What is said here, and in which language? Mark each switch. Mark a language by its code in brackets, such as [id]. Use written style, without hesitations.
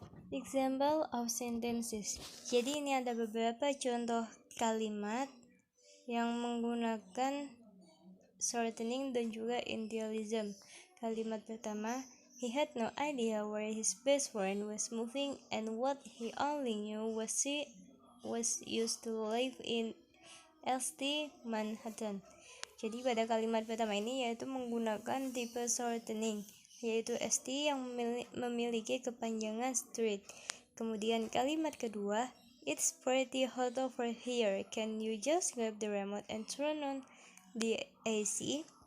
[en] Example of sentences. [id] Jadi ini ada beberapa contoh kalimat yang menggunakan shortening dan juga initialism. Kalimat pertama, [en] he had no idea where his best friend was moving and what he only knew was she was used to live in East Manhattan. [id] Jadi pada kalimat pertama ini yaitu menggunakan tipe shortening, yaitu ST yang memiliki kepanjangan street. Kemudian kalimat kedua, [en] it's pretty hot over here. Can you just grab the remote and turn on the AC?